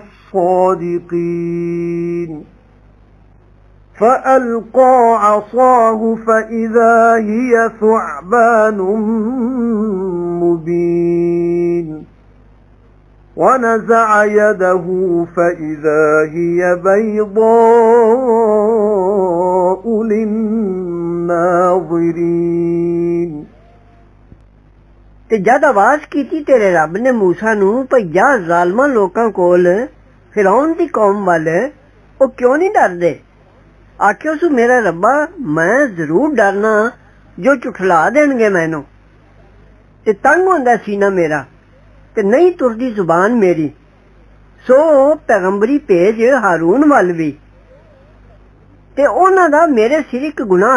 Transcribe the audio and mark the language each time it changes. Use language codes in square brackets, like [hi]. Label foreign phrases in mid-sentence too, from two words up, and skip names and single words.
[ar] الصادقين فألقى عصاه فإذا هي ثعبان مبين ونزع يده فإذا هي بيضاء للناظرين [pa] ਤੇ ਜਦ ਆਵਾਜ਼ ਕੀਤੀ ਤੇਰੇ ਰੱਬ ਨੇ ਮੂਸਾ ਨੂੰ ਭਈ ਜਾ ਜ਼ਾਲਮਾਂ ਲੋਕਾਂ ਕੋਲ ਫਿਰੌਨ ਦੀ ਕੌਮ ਵੱਲ ਉਹ ਕਿਉਂ ਨਹੀਂ ਡਰਦੇ ਆਖਿਓ ਸੂ ਮੇਰਾ ਰੱਬਾ ਮੈਂ ਜ਼ਰੂਰ ਡਰਨਾ ਜੋ ਝੁਠਲਾ ਦੇਣਗੇ ਮੈਨੂੰ ਤੇ ਤੰਗ ਹੁੰਦਾ ਸੀਨਾ ਮੇਰਾ ਤੇ ਨਹੀਂ ਤੁਰਦੀ ਜ਼ੁਬਾਨ ਮੇਰੀ ਸੋ ਪੈਗੰਬਰੀ ਭੇਜ ਹਾਰੂਨ ਵੱਲ ਵੀ ਤੇ ਉਹਨਾਂ ਦਾ ਮੇਰੇ ਸਿਰ ਇੱਕ ਗੁਨਾਹ